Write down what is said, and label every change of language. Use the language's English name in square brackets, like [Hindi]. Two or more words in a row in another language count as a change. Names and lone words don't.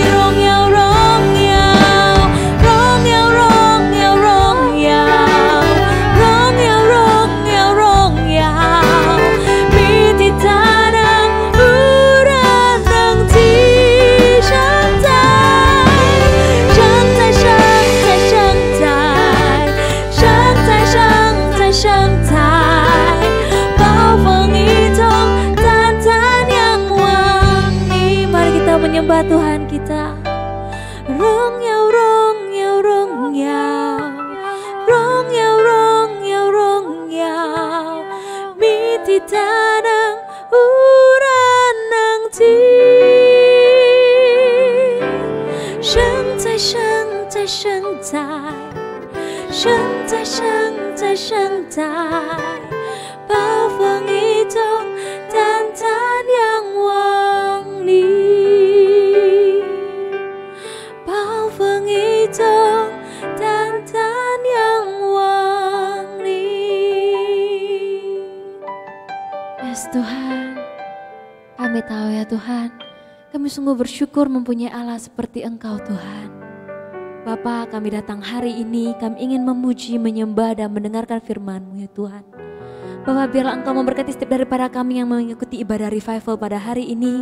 [Chinese] 荣耀荣耀，荣耀荣耀荣耀，荣耀荣耀荣耀，你的大能无人能及。神在神在神在神在，神在神在神在，暴风雨中赞赞仰望你。 [Indonesian] Mari kita menyembah Tuhan kita. [Chinese] 荣耀荣耀荣耀，荣耀荣耀荣耀，你的大能无人能及。神在神在神在，神在神在神在，暴风雨中赞赞仰望你。暴风雨中赞赞仰望你。 [Indonesian] Yes Tuhan, kami tahu ya Tuhan, kami sungguh bersyukur mempunyai Allah seperti Engkau Tuhan. Bapa, kami datang hari ini, kami ingin memuji, menyembah dan mendengarkan firman-Mu ya Tuhan. Bapa, biarlah Engkau memberkati setiap daripada kami yang mengikuti ibadah revival pada hari ini.